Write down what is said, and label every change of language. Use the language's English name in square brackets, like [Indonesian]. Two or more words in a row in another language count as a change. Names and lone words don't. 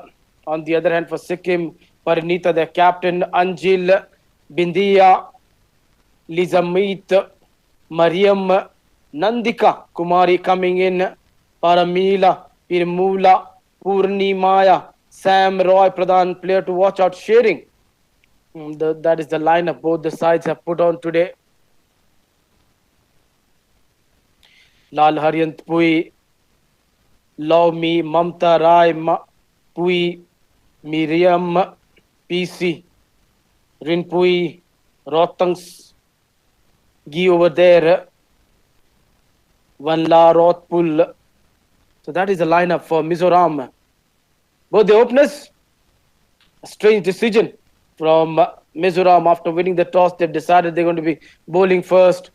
[English] On the other hand, for Sikkim, Parinita, their captain, Anjil, Bindia, Lizamit, Mariam, Nandika, Kumari coming in, Paramila, Pirmula, Purnimaya, Sam Roy Pradhan, player to watch out, sharing. That is the lineup both the sides have put on today. Lal Haryant Pui, Laumi, Mamta Rai, Pui, Miriam, PC, Rinpui, Rotangs, Gi over there, Vanla, Rothpul. So that is the lineup for Mizoram. Both the openers, a strange decision from Mizoram. After winning the toss, they've decided they're going to be bowling first.